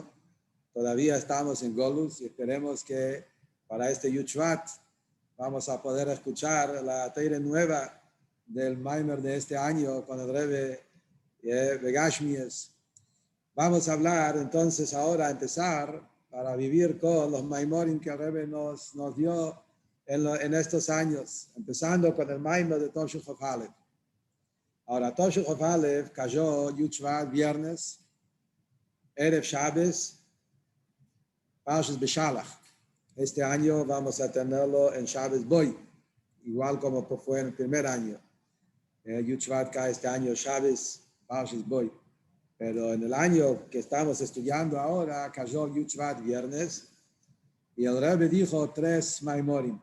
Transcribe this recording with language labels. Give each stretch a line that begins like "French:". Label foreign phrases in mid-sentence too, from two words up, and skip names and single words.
Spanish: Todavía estamos en Golus y esperemos que para este Yud Shvat vamos a poder escuchar la Teire nueva del Maimer de este año con el Rebbe Begashmies. Vamos a hablar entonces ahora, empezar para vivir con los Maimorim que el Rebbe nos dio en estos años, empezando con el Maimer de Tovshin Chof Aleph. Ahora, Tovshin Chof Aleph cayó Yud Shvat viernes, Erev Shabbos, Parshas Beshalach. Este año vamos a tenerlo en Shabbos Boy, igual como fue en el primer año. Yud Shvat cae este año Shabbos, Parshas Boy. Pero en el año que estamos estudiando ahora, cayó Yud Shvat viernes, y el Rebbe dijo 3 Maimorim.